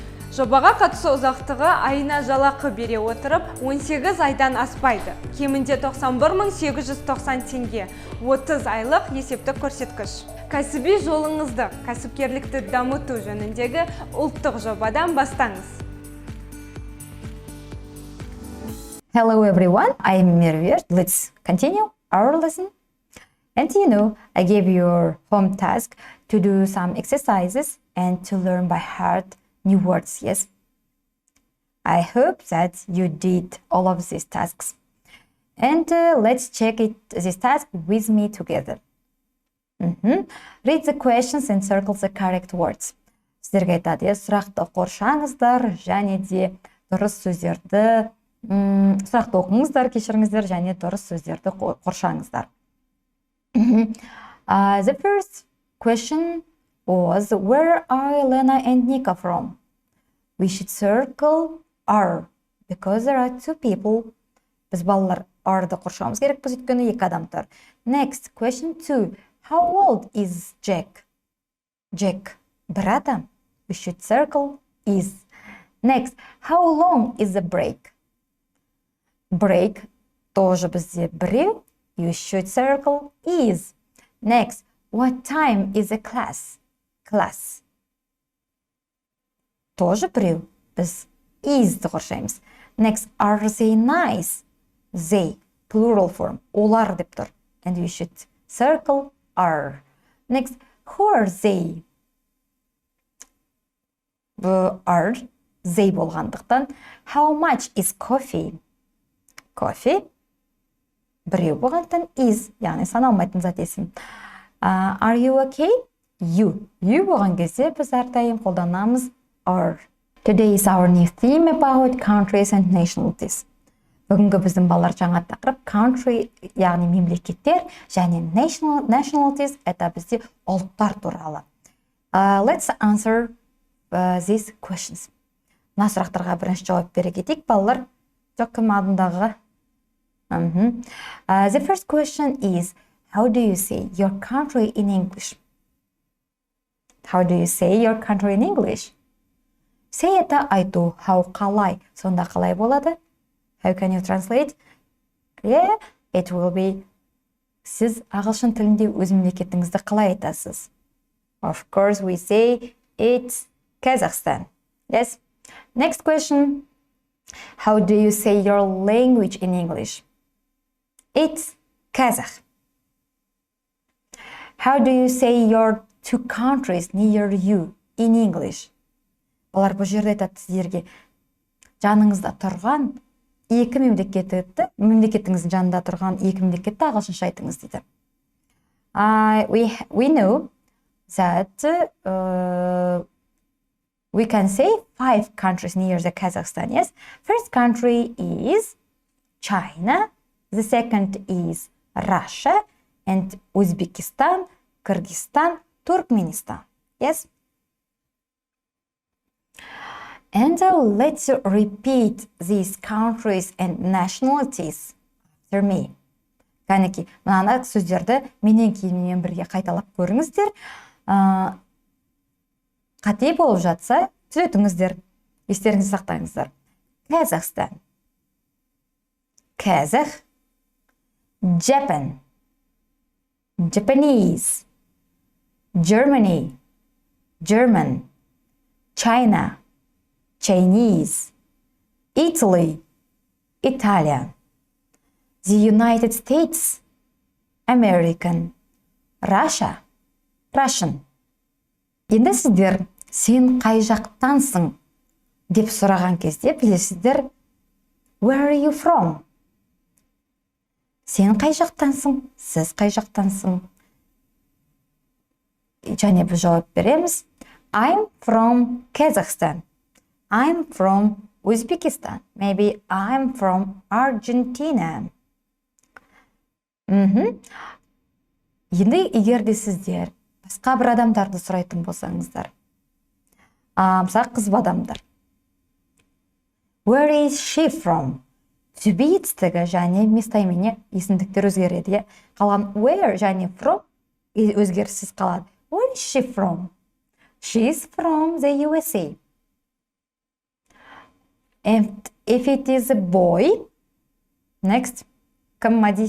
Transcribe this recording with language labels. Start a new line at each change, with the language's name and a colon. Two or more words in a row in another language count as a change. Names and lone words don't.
Kazakh: Жобаға қатысу ұзақтығы айына жалақы бере отырып 18 айдан аспайды. Кемінде 91.890 теңге, 30 айлық есептік көрсеткіш. Кәсіби жолыңызды, кәсіпкерлікті дамыту жөніндегі ұлттық жобадан бастаңыз.
English: Hello everyone, I'm Merve. Let's continue our lesson. And I gave your home task to do some exercises and to learn by heart new words, yes? I hope that you did all of these tasks. And let's check this task with me together. Read the questions and circle the correct words.
Kazakh: Сіздерге айтады, сұрақты қоршаңыздар, және де дұрыс сөздерді, сұрақты оқыңыздар, кешіріңіздер, және дұрыс сөздерді қоршаңыздар.
English: The first question was, where are Elena and Nika from? We should circle are, because there are two people.
Kazakh: Біз балалар are'ды қоршауымыз керек, біз өйткені екі адам тұр.
English: Next, question 2. How old is Jack? Jack,
Kazakh: бір адам.
English: We should circle is. Next, how long is the break? Break,
Kazakh: тоже бізде біреу.
English: You should circle is. Next, what time is the class? Class.
Kazakh: Тоже біреу. Біз is'ді қоршаймыз.
English: Next, are they nice? They, plural form.
Kazakh: Олар деп тұр.
English: And you should circle are. Next, who are they? Are they болғандықтан. How much is coffee? Coffee.
Kazakh: Біреу болғандықтан is, яғни саналмайтын зат есім.
English: Are you okay? You. You
Kazakh: болған кезде біз әрдайым қолданамыз
English: are. Today is our new theme about countries and nationalities.
Kazakh: Бүгінгі біздің балалар жаңа тақырып country, яғни мемлекеттер, және nationalities, это бізде ұлттар туралы.
English: Let's answer these questions.
Kazakh: Мына сұрақтарға бірінші жауап бере кетейік, балалар. Жоқ, кім алдындағы?
English: The first question is, how do you say your country in English? How do you say your country in English? Say это айту, how қалай. Сонда қалай болады? How can you translate? Yeah, it will be.
Kazakh: Сіз ағылшын тілінде өз мемлекетіңізді қалай айтасыз?
English: Of course, we say it's Kazakhstan. Yes. Next question. How do you say your language in English? It's Kazakh. How do you say your two countries near you in English?
Kazakh: Олар бұл жерде айтады сіздерге жаныңызда тұрған екі мемлекетіңіздің жанында тұрған екі мемлекетті ағылшынша айтыңыз дейді.
English: We know that we can say 5 countries near the Kazakhstan. Yes, first country is China. The second is Russia and Uzbekistan, Kyrgyzstan, Turkmenistan. Yes. And let's repeat these countries and nationalities after me.
Kazakh: Кәнеки, мынаны сөздерді менен кейінмен бірге қайталап көріңіздер. Қате болып жатса, түзетіңіздер, естеріңізді сақтаңыздар.
English: Kazakhstan, Kazakh, Japan, Japanese, Germany, German, China, Chinese, Italy, Italian, the United States, American, Russia, Russian.
Kazakh: Енді сіздер сен қай жақтансың деп сұраған кезде білесіздер
English: where are you from?
Kazakh: Сен қай жақтансың? Сіз қай жақтансың? Және біз жауап береміз.
English: I'm from Kazakhstan. I'm from Uzbekistan. Maybe I'm from Argentina.
Kazakh: Енді егер де сіздер басқа бір адамдарды сұрайтын болсаңыздар, мысалы қыз адамдар.
English: Where is she from? To be
Kazakh: етістігі және местоимение есімдіктер өзгереді. Қалған where және from өзгеріссіз қалады.
English: Where is she from? She is from the USA. And if it is a boy, next, Kamadi.